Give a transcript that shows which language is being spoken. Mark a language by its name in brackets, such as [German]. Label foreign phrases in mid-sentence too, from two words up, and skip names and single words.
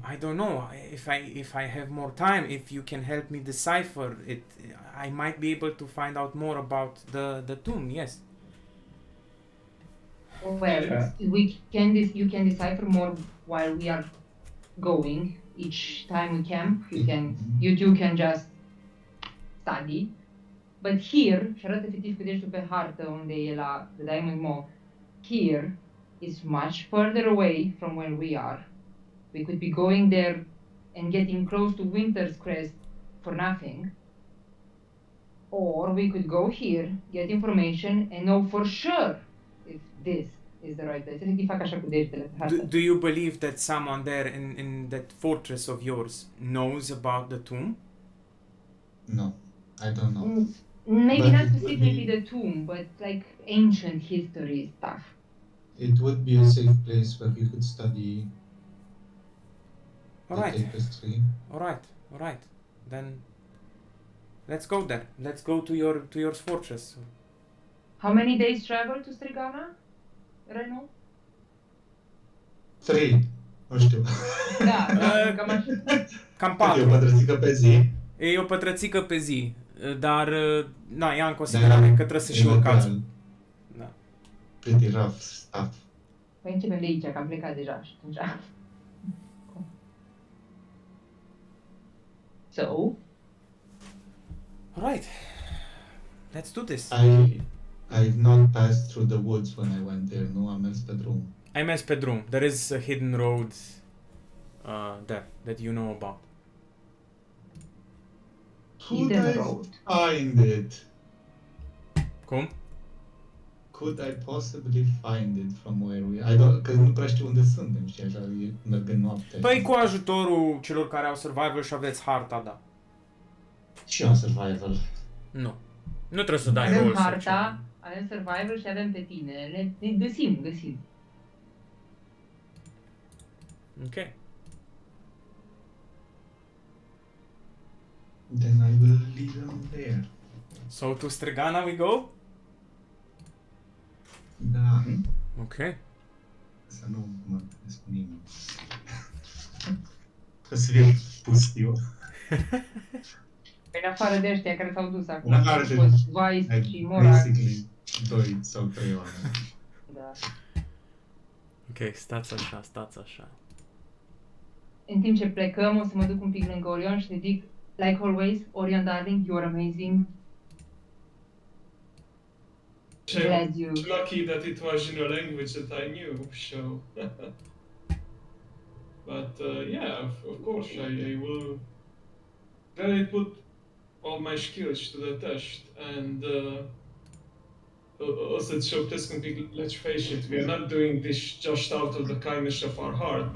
[English] I don't know if I have more time. If you can help me decipher it, I might be able to find out more about the tomb. Yes. well, you can decipher more while we are going. Each time we camp, you two can just study. But here, [Romanian] și arată efectiv pe degetul pe hartă unde e la [English] the Diamond Mall, here is much further away from where we are. We could be going there and getting close to Winter's Crest for nothing. Or we could go here, get information, and know for sure if this is the right place. [Romanian] Efectiv fac așa cu degetele pe hartă. [English] Do you believe that someone there in that fortress of yours knows about the tomb? No, I don't know. Maybe But not it would specifically be- the tomb, but like ancient history stuff. It would be a safe place where you could study the Alright, tapestry. alright. Then let's go there. Let's go to your fortress. How many days travel to Strigana? Renu? [Romanian] 3. Nu știu. Da, cam așa. Cam E o 4. pătrățică pe zi. E o pătrățică pe zi, dar na, ia în considerare că trebuie să și e urcați. local. Da. [English] Pretty rough stuff. [Romanian] Păi începem de aici, că am plecat deja și atunci. [English] So, Alright. Let's do this. I've not passed through the woods when I went there. [Romanian] Nu am mers pe drum. I mers pe drum. [English] There is a hidden road there that you know about. Could hidden I road. find it? [Romanian] Cum? [English] Could I possibly find it from where we... I don't... [Romanian] Că nu prea știu unde suntem, știi, așa, merg în noapte. Păi cu ajutorul celor care au survival și aveți harta, da. Și eu am survival. Nu. Nu trebuie să dai Avem roll sau harta, avem survival și avem pe tine. Ne găsim. ceva. [English] Ok. Then I will lead them there. So to Strigana we go? [Romanian] Da. Ok. [English] Să nu mă întâlnesc cu nimeni. O să fie pustiu. În afară de ăștia care s-au dus acum. În afară de- Au fost Vice și Morak. Basically, 2 sau 3 oameni. Da. Ok, stați așa. [Romanian] În timp ce plecăm, o să mă duc un pic lângă Orion și le zic, [English] like always, Orion darling, you are amazing. Glad you... Lucky that it was in a language that I knew, so. But yeah, of course, I will really put all my skills to the test, and also Cioptescu, let's face it, we are not doing this just out of the kindness of our heart.